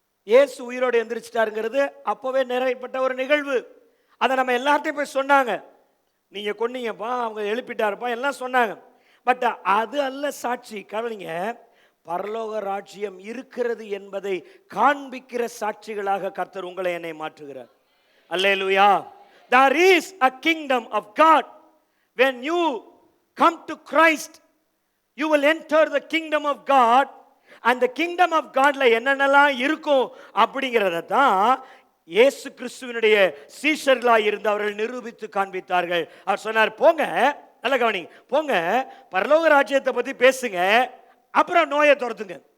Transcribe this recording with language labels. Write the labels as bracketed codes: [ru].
[ta] இயேசு உயிரோடு எந்திரிச்சிட்டாருங்கிறது அப்பவே நிறைவேற்றப்பட்ட ஒரு நிகழ்வு. அதை நம்ம எல்லார்ட்டையும் போய் சொன்னாங்க, நீங்க கொன்னீங்கப்பா, அவங்க எழுப்பிட்டாருப்பா, எல்லாம் சொன்னாங்க. பட் அது அல்ல சாட்சி. கவனிங்க, பரலோக ராஜ்யம் இருக்கிறது என்பதை காண்பிக்கிற சாட்சிகளாக கர்த்தர் உங்களை என்னை மாற்றுகிறார். அல்லேலூயா. [en] There is a kingdom of God. When you come to Christ, you will enter the kingdom of God. And the kingdom of Godல [ta] என்னென்னலாம் இருக்கும் அப்படிங்கிறத தான் இயேசு கிறிஸ்துவினுடைய சீஷர்களாக இருந்து அவர்கள் நிரூபித்து காண்பித்தார்கள். அவர் சொன்னார், போங்க, நல்ல கவனிங்க, போங்க பரலோக ராஜ்யத்தை பத்தி பேசுங்க, அப்புறம் நோயை துரத்துங்க.